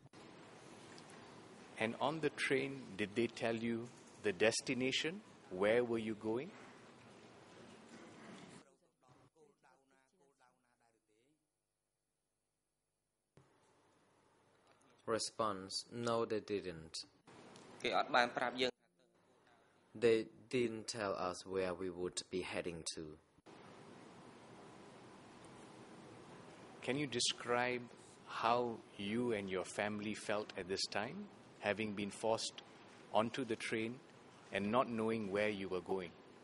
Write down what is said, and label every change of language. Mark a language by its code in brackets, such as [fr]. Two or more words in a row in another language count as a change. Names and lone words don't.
[en] And on the train, did they tell you the destination? Where were you going? Response: No, they didn't. [km] គេអត់បានប្រាប់យើង [en] They didn't tell us where we would be heading to. Can you describe how you and your family felt at this time, having been forced onto the train and not knowing where you were going?